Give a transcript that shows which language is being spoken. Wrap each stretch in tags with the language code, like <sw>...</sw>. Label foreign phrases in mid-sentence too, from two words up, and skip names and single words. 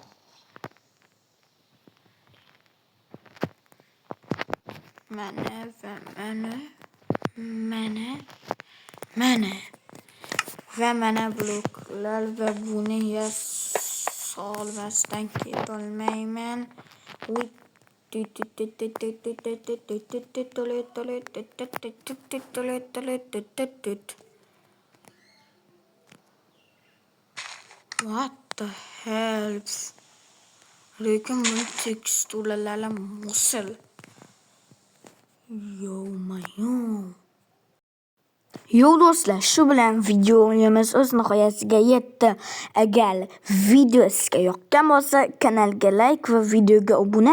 <uz>Mana va mana bloklar va buni solmasdan ketolmayman.</uz> <en>What the hell?</en> <uz>Lekin bu teksturalar musil. Yo do'stlar, shu bilan videomiz o'z nihoyasiga yetdi. Agar video sizga yoqqan bo'lsa, kanalga like va videoga obuna.</uz>